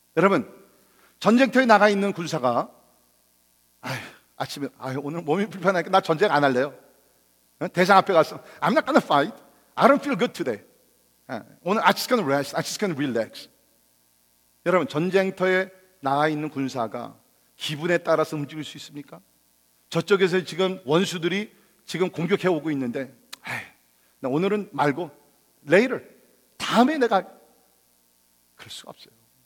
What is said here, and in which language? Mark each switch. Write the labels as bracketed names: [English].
[Korean] 여러분 전쟁터에 나가 있는 군사가 아침에 오늘 몸이 불편하니까 나 전쟁 안 할래요. 대장 앞에 가서 [English] I'm not gonna fight. I don't feel good today. 오늘 I'm just gonna rest. I'm just gonna relax. [Korean] 여러분 전쟁터에 나가 있는 군사가 기분에 따라서 움직일 수 있습니까? 저쪽에서 지금 원수들이 지금 공격해 오고 있는데 나 오늘은 말고 later 다음에 내가 그럴 수가 없어요.